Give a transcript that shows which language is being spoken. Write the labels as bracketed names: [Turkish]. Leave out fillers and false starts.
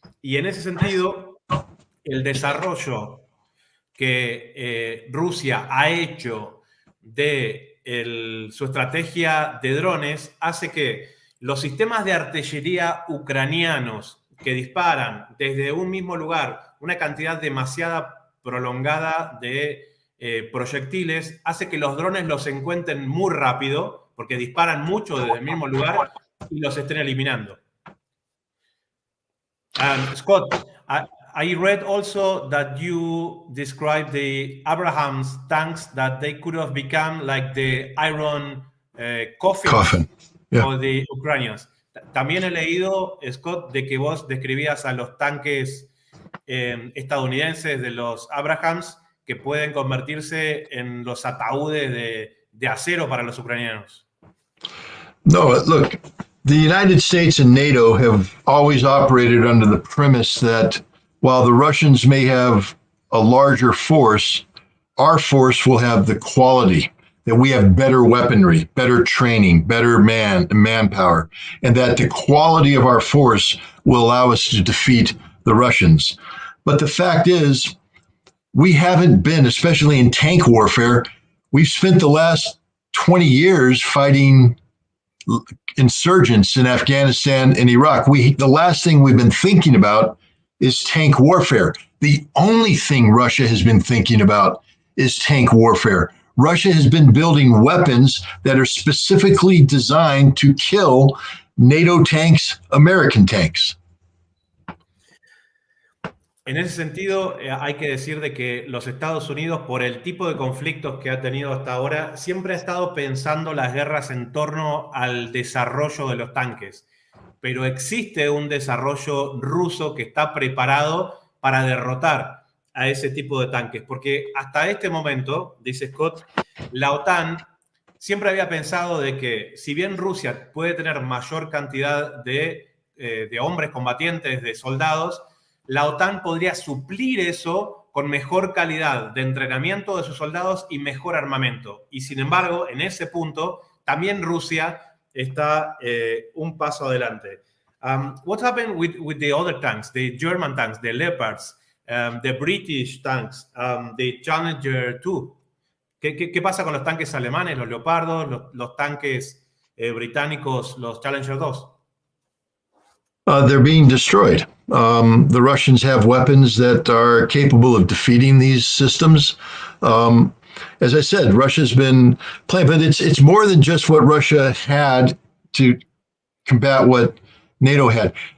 [Spanish] Y en ese sentido, el desarrollo que Rusia ha hecho de su estrategia de drones hace que los sistemas de artillería ucranianos que disparan desde un mismo lugar una cantidad demasiada prolongada de proyectiles hace que los drones los encuentren muy rápido porque disparan mucho desde el mismo lugar y los estén eliminando. [English] Scott, I read also that you described the Abrams tanks, that they could have become like the iron coffin yeah. for the Ukrainians. [Spanish] También he leído, Scott, de que vos describías a los tanques estadounidenses de los Abrams que pueden convertirse en los ataúdes de acero para los ucranianos. [English] No, look, the United States and NATO have always operated under the premise that while the Russians may have a larger force, our force will have the quality, that we have better weaponry, better training, better manpower, and that the quality of our force will allow us to defeat the Russians. But the fact is, we haven't been, especially in tank warfare, we've spent the last 20 years fighting insurgents in Afghanistan and Iraq. The last thing we've been thinking about is tank warfare. The only thing Russia has been thinking about is tank warfare. Russia has been building weapons that are specifically designed to kill NATO tanks, American tanks. [Spanish] En ese sentido, hay que decir de que los Estados Unidos, por el tipo de conflictos que ha tenido hasta ahora, siempre ha estado pensando las guerras en torno al desarrollo de los tanques. Pero existe un desarrollo ruso que está preparado para derrotar a ese tipo de tanques. Porque hasta este momento, dice Scott, la OTAN siempre había pensado de que si bien Rusia puede tener mayor cantidad de hombres combatientes, de soldados, la OTAN podría suplir eso con mejor calidad de entrenamiento de sus soldados y mejor armamento. Y sin embargo, en ese punto, también Rusia está un paso adelante. [English] What happened with the other tanks, the German tanks, the Leopards, the British tanks, the Challenger 2? [Spanish] ¿Qué pasa con los tanques alemanes, los Leopardos, los tanques británicos, los Challenger 2? [English] They're being destroyed. The Russians have weapons that are capable of defeating these systems. As I said, Russia's been playing, but it's more than just what Russia had to combat what NATO had.